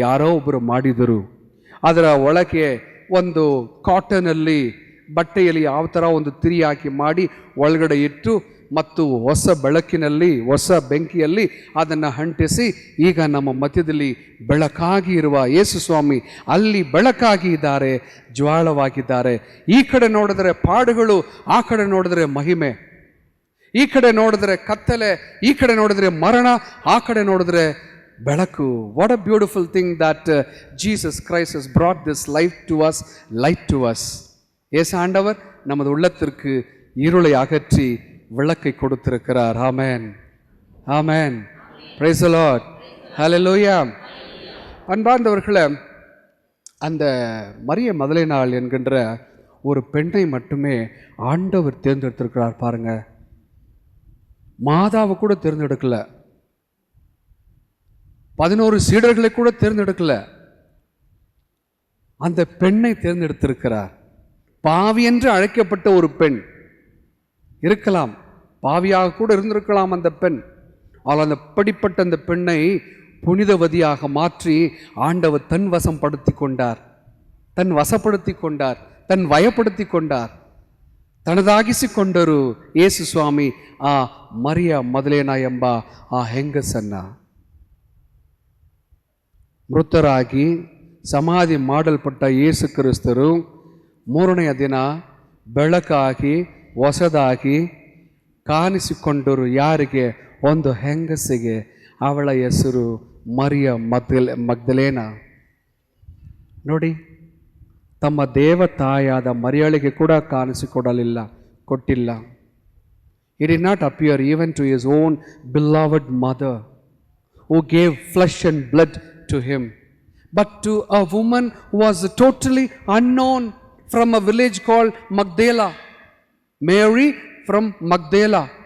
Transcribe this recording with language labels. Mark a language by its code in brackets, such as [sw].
[kn] ಯಾರೋ ಒಬ್ಬರು ಮಾಡಿದರು. ಅದರ ಒಳಗೆ ಒಂದು ಕಾಟನಲ್ಲಿ, ಬಟ್ಟೆಯಲ್ಲಿ ಯಾವ ಥರ ಒಂದು ತಿರಿ ಹಾಕಿ ಮಾಡಿ ಒಳಗಡೆ ಇಟ್ಟು ಮತ್ತು ಹೊಸ ಬೆಳಕಿನಲ್ಲಿ, ಹೊಸ ಬೆಂಕಿಯಲ್ಲಿ ಅದನ್ನು ಅಂಟಿಸಿ ಈಗ ನಮ್ಮ ಮಧ್ಯದಲ್ಲಿ ಬೆಳಕಾಗಿ ಇರುವ ಯೇಸು ಸ್ವಾಮಿ ಅಲ್ಲಿ ಬೆಳಕಾಗಿ ಇದ್ದಾರೆ, ಜ್ವಾಳವಾಗಿದ್ದಾರೆ. ಈ ಕಡೆ ನೋಡಿದ್ರೆ ಪಾಡುಗಳು, ಆ ಕಡೆ ನೋಡಿದ್ರೆ ಮಹಿಮೆ. ಈ ಕಡೆ ನೋಡಿದ್ರೆ ಕತ್ತಲೆ, ಈ ಕಡೆ ನೋಡಿದ್ರೆ ಮರಣ, ಆ ಕಡೆ ನೋಡಿದ್ರೆ ಬೆಳಕು. [en] What a beautiful thing that Jesus Christ has brought this life to us, light to us. [ta] ஏசு ஆண்டவர் நமது உள்ளத்திற்கு இருளை அகற்றி விளக்கை கொடுத்திருக்கிறார். ஆமென் ஆமென். [en] Praise the Lord. [ta] ஹல்லேலூயா. அன்பார்ந்தவர்களே, அந்த மரிய மதலேனாள் என்கின்ற ஒரு பெண்ணை மட்டுமே ஆண்டவர் தேர்ந்தெடுத்திருக்கிறார். பாருங்க, மாதாவை கூட தேர்ந்தெடுக்கல, 11 சீடர்களை கூட தேர்ந்தெடுக்கல, அந்த பெண்ணை தேர்ந்தெடுத்திருக்கிறார். பாவி என்று அழைக்கப்பட்ட ஒரு பெண் இருக்கலாம், பாவியாக கூட இருந்திருக்கலாம் அந்த பெண். ஆனால் அந்த படிப்பட்ட அந்த பெண்ணை புனிதவதியாக மாற்றி ஆண்டவர் தன் வசப்படுத்தி கொண்டார், தன் வசப்படுத்தி கொண்டார், தன் வயப்படுத்தி கொண்டார், [kn] ತನ್ನದಾಗಿಸಿಕೊಂಡರು ಯೇಸು ಸ್ವಾಮಿ ಆ ಮರಿಯ ಮದಲೇನ ಎಂಬ ಆ ಹೆಂಗಸನ್ನ. ಮೃತರಾಗಿ ಸಮಾಧಿ ಮಾಡಲ್ಪಟ್ಟ ಯೇಸು ಕ್ರಿಸ್ತರು 3ನೆಯ ದಿನ ಬೆಳಕಾಗಿ ಹೊಸದಾಗಿ ಕಾಣಿಸಿಕೊಂಡರು. ಯಾರಿಗೆ? ಒಂದು ಹೆಂಗಸಿಗೆ. ಅವಳ ಹೆಸರು ಮರಿಯ ಮಗ್ದಲೇನ. ನೋಡಿ, ತಮ್ಮ ದೇವತಾಯಾದ ಮರಿಯಳಿಗೆ ಕೂಡ ಕೊಟ್ಟಿಲ್ಲ. [en] He did not appear even to his own beloved mother who gave flesh and blood to him, but to a woman who was totally unknown from a village called Magdala. Mary from Magdala.